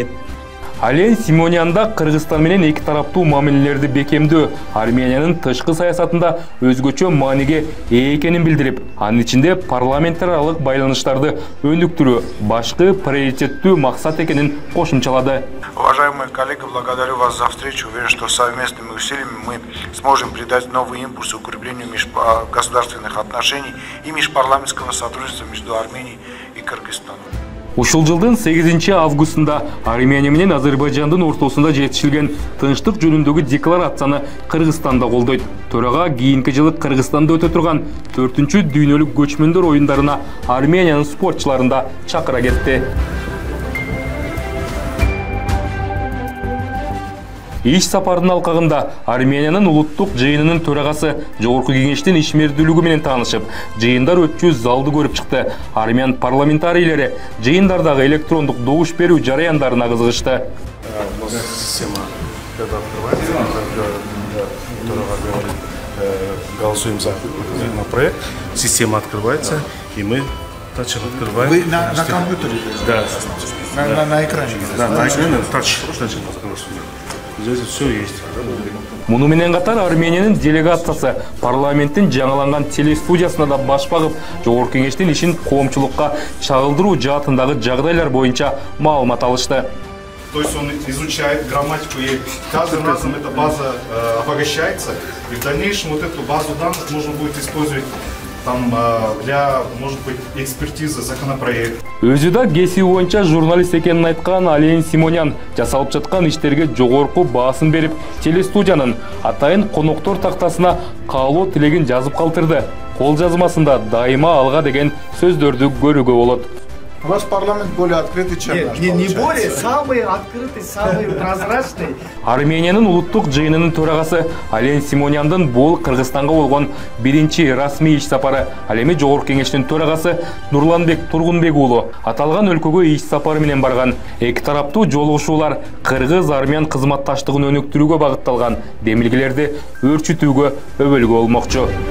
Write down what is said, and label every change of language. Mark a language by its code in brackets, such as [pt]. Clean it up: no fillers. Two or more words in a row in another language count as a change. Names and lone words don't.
[ky] Ален Симонян Кыргызстан менен эки тараптуу мамилелерди бекемдөө Армениянын тышкы саясатында өзгөчө мааниге ээ экенин билдирип, анын ичинде парламенттер аралык байланыштарды өнүктүрүү башкы приоритеттүү максат экенин кошумчалады. [ru] Уважаемые коллеги, благодарю вас за встречу. Уверен, что совместными усилиями мы сможем придать новый импульс укреплению межгосударственных отношений и межпарламентского сотрудничества между Арменией и Кыргызстаном. [ky] Ушул жылдын 8 августунда Армения менен Азербайжандын ортосунда жетишилген тынчтык жөнүндөгү декларацияны Кыргызстанда колдойт. Төрага кийинки жылы Кыргызстанда өтө турган 4-чү дүйнөлүк көчмөндөр оюндарына Армениянын спортчуларын да чакыра кетти. Иш сапардын алкагында Армениянын улуттук жыйынынын төрагасы Жогорку кеңештин ишмердүүлүгү менен таанышып, жыйындар өтчү залды көрүп чыкты. Армян парламентарийлери жыйындардагы электрондук добуш берүү жараяндарына кызыгышты. [ru] Голосуем за проект. Система открывается, и мы тачем открываем. Вы на компьютере? Да. На экране? Да, на экране тач. Здесь все есть. [ky] Муну менен катар Армениянын делегациясы парламенттин жаңыланган телестудиясына да баш багып, Жогорку кеңештин ишин коомчулукка чагылдыруу жаатындагы жагдайлар боюнча маалымат алышты. [ru] То есть он изучает грамматику, и каждым разом эта база обогащается, и в дальнейшем вот эту базу данных можно будет использовать там для, может быть, экспертизы законопроект. [ky] Өзү да кесиби боюнча журналист экенин айткан Ален Симонян жасалып жаткан иштерге жогорку баасын берип, телестудиянын атайын коноктор тактасына каалоо тилегин жазып калтырды. Кол жазмасында дайыма алга деген сөздөрдү көрүүгө болот. [ru] Ваш парламент более открытый, чем наш, не более, самый открытый, самый прозрачный. [ky] Армениянын улуттук жыйынынын төрагасы Ален Симоняндын бул Кыргызстанга болгон биринчи расмий иш сапары. Ал эми Жогорку кеңештин төрагасы Нурланбек Тургунбек уулу аталган өлкөгө иш сапары менен барган. Эки тараптуу жолугушуулар Кыргыз-армян кызматташтыгын өнүктүрүүгө багытталган демилгелерди өөрчүтүүгө өбөлгө болмокчу.